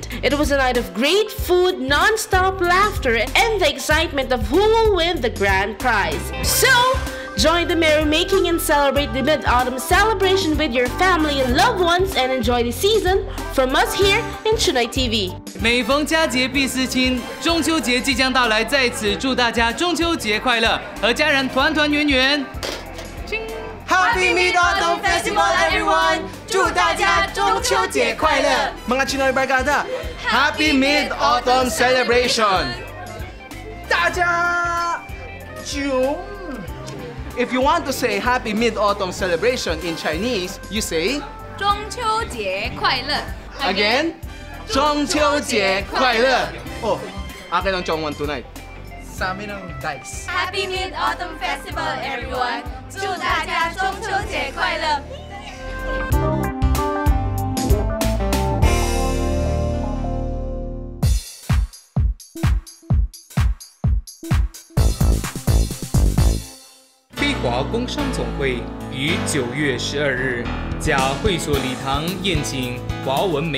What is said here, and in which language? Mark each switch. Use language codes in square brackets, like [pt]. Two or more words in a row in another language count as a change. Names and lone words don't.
[en] It was a night of great food, non-stop laughter, and the excitement of who will win the grand prize. So, join the merrymaking and celebrate the Mid-Autumn celebration with your family and loved ones and enjoy the season from us here in CHInoy TV. [zh] 每逢佳节必思亲，中秋节即将到来，在此祝大家中秋节快乐，和家人团团圆圆。 [en] Happy Mid-Autumn Festival, everyone! [zh] 祝大家中秋节快乐！ [tl] Mga Chinoy Barkada, [en] Happy Mid-Autumn Celebration! [zh] 大家中! [en] If you want to say Happy Mid-Autumn Celebration in Chinese, you say [zh] 中秋节快乐 again, 中秋节快乐! [tl] Oh, akin ang Chongwan tonight. Sa amin ang dice. [en] Happy Mid-Autumn Festival, everyone! [zh] 祝大家中秋节快乐！飞华工商总会于9月12日假会所礼堂宴请华文媒